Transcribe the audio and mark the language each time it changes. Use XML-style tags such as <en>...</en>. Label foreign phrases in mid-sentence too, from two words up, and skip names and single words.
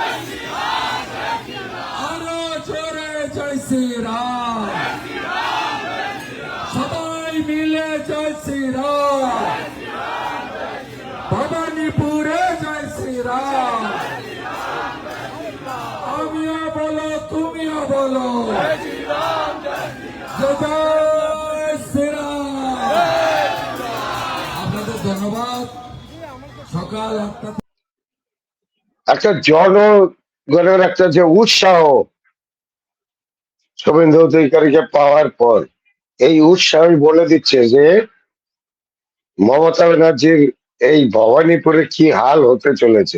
<bn>আরো জোরে</bn> <hi>जय श्री राम,</hi> <bn>সবাই মিলে</bn> <hi>जय श्री राम, भवानीपुरे जय श्री राम,</hi> <bn>আমিও বলো তুমিও বলো</bn> <hi>जय श्री राम, जय श्री राम।</hi> <bn>ধন্যবাদ। সকাল 8টা একটা জনগণের একটা যে উৎসাহ শুভেন্দু অধিকারীকে পাওয়ার পর, এই উৎসাহই বলে দিচ্ছে যে মমতা ব্যানার্জির এই ভবানীপুরে কি হাল হতে চলেছে।</bn>